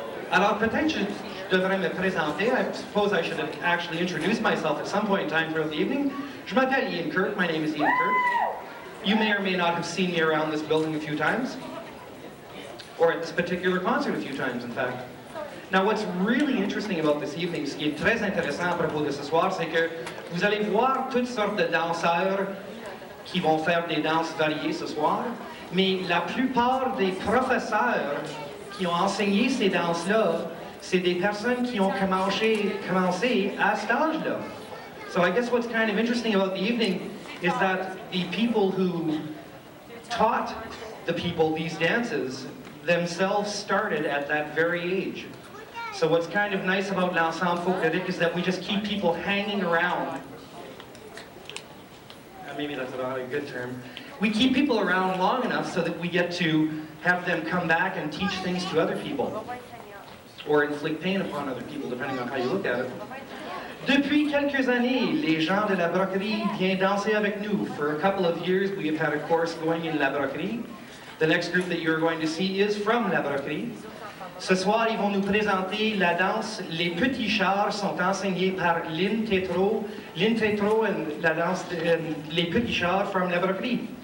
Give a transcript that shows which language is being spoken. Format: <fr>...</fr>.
<fr>Alors peut-être je devrais me présenter.</fr> <en>I suppose I should actually introduce myself at some point in time throughout the evening.</en> <fr>Je m'appelle Ian Kirk.</fr> <en>My name is Ian Kirk. You may or may not have seen me around this building a few times, or at this particular concert a few times, in fact. Now, what's really interesting about this evening,</en> <fr>ce qui est très intéressant à propos de ce soir, c'est que vous allez voir toutes sortes de danseurs qui vont faire des danses variées ce soir, mais la plupart des professeurs qui ont enseigné ces danses-là, c'est des personnes qui ont commencé à cet âge-là.</fr> <en>So I guess what's kind of interesting about the evening is that the people who taught the people these dances themselves started at that very age. So what's kind of nice about l'ensemble folklorique is that we just keep people hanging around. Maybe that's not a good term. We keep people around long enough so that we get to have them come back and teach things to other people, or inflict pain upon other people, depending on how you look at it.</en> <fr>Depuis quelques années, les gens de la broquerie viennent danser avec nous.</fr> <en>For a couple of years, we have had a course going in la broquerie. The next group that you're going to see is from la Broquerie.</en> <fr>Ce soir, ils vont nous présenter la danse Les Petits Chars, sont enseignés par Lynn Tétrault.</fr> <en>Lynn Tétrault and la danse Les Petits Chars from la Broquerie.</en>